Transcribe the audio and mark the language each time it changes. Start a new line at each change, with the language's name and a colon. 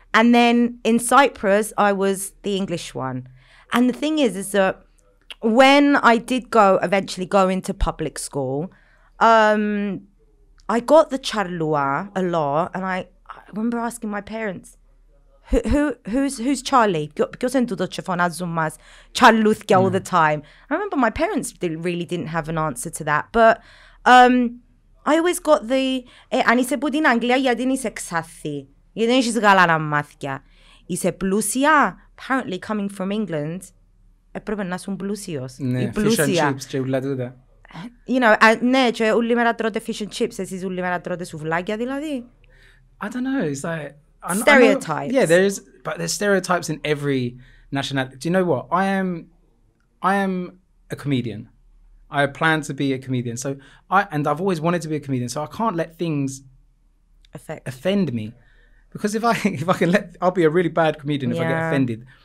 English: And then in Cyprus, I was the English one. And the thing is that when I did eventually go into public school, I got the charlua a lot. And I remember asking my parents, who's Charlie?
Greek: Ποιος είναι τούτος και φωνάζουν μας Charlούθκια
English: all the time. I remember my parents really didn't have an answer to that. But I always got
Greek: αν είσαι από την Αγγλία γιατί είσαι ξάθη. Γιατί δεν έχεις γαλάνα μάθηκια. Είσαι πλούσια.
English: Apparently coming from England,
Greek: έπρεπε να είσαι πλούσιος. Ναι,
English: fish and chips
Greek: και ούλα τούτα.
English: You know,
Greek: ναι, και όλη μέρα τρώτε
English: fish and chips,
Greek: εσείς όλη μέρα τρώτε σουβλάκια δηλαδή.
English: I don't know, it's like... Stereotypes. Yeah, there's stereotypes in every nationality. Do you know what? I am a comedian. I plan to be a comedian. So I've always wanted to be a comedian, so I can't let things offend me. Because if I can I'll be a really bad comedian if I get offended.